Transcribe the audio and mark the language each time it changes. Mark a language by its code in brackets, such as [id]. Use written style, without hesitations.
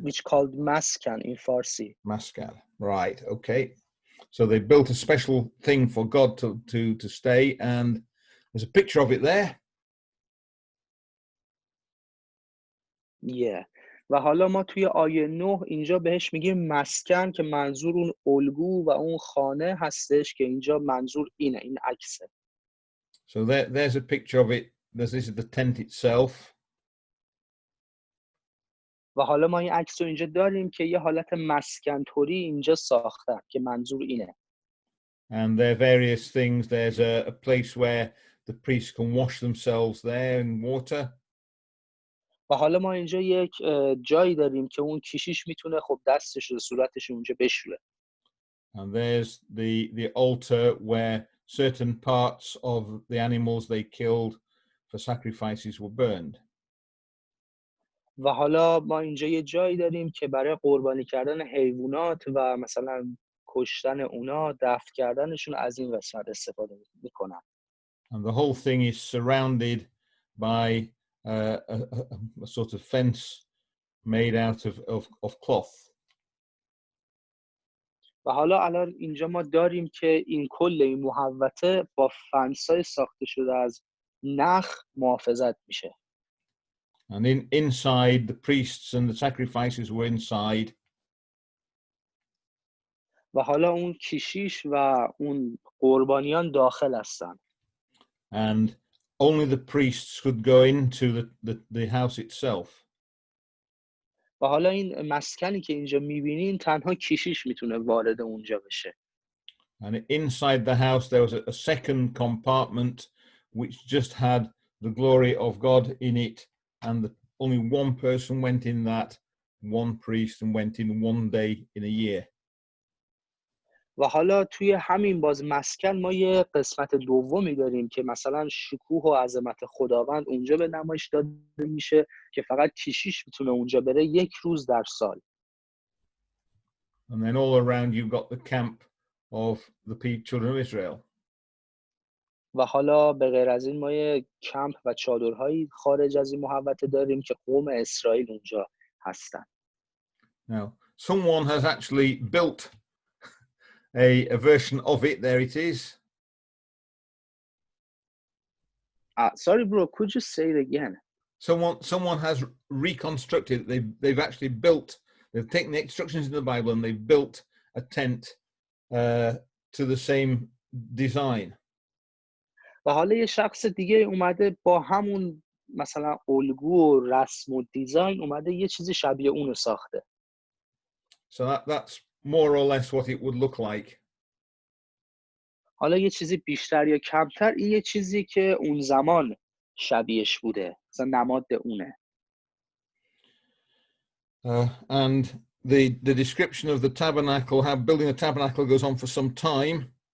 [en] Which called maskan in Farsi. Maskan, right? Okay, so they built a special thing for God to stay, and there's a picture of it there. Yeah. [fa] و حالا ما توی آیه 9 اینجا بهش میگیم مسکن که منظور اون الگو و اون خانه هستش که اینجا منظور اینه، این عکسه. [en] So there's a picture of it. This is the tent itself. [fa] و حالا ما این عکس رو اینجا داریم که یه حالت مسکن طوری اینجا ساختن که منظور اینه. [en] And there are various things. There's a place where the priests can wash themselves there in water. [fa] و حالا ما اینجا یک جایی داریم که اون کشیش میتونه خب دستش و صورتش اونجا بشوره. [en] And there's the altar where certain parts of the animals they killed for sacrifices were burned. [fa] و حالا ما اینجا یه جایی داریم که برای قربانی کردن حیوانات و مثلا کشتن اونا، دفن کردنشون از این قسمت استفاده میکنن. [en] And the whole thing is surrounded by a sort of fence made out of cloth. [fa] و حالا الان اینجا ما داریم که این کل این محوطه با فنسای ساخته شده از نخ محافظت میشه. [en] And inside, the priests and the sacrifices were inside. [fa] و حالا اون کشیش و اون قربانیان داخل هستن. [en] And only the priests could go into the house itself. [fa] و حالا این مسکنی که اینجا میبینین تنها کشیش میتونه وارد اونجا بشه. [en] And inside the house there was a second compartment which just had the glory of God in it, and only one person went in that, one priest, and went in one day in a year. [fa] و حالا توی همین باز مسکن ما یه قسمت دومی داریم که مثلا شکوه و عظمت خداوند اونجا به نمایش داده میشه که فقط کشیش میتونه اونجا بره یک روز در سال. [en] And then all around you've got the camp of the children of Israel. [fa] و حالا به غیر از این ما یه کمپ و چادرهایی خارج از این محوطه داریم که قوم اسرائیل اونجا هستن. [en] Now, someone has actually built a version of it. There it is. Sorry, bro, could you say it again? Someone has reconstructed. They've actually built. They've taken the instructions in the Bible and they've built a tent to the same design. [fa] و حالا یه شخص دیگه اومده با همون مثلا الگو و رسم و دیزاین اومده یه چیزی شبیه اونو ساخته. [en] So that's more or less what it would look like. [fa] حالا یه چیزی بیشتر یا کمتر این یه چیزی که اون زمان شبیهش بوده، مثلا نماد اونه. [en] And the description of the tabernacle, how building a tabernacle goes on for some time.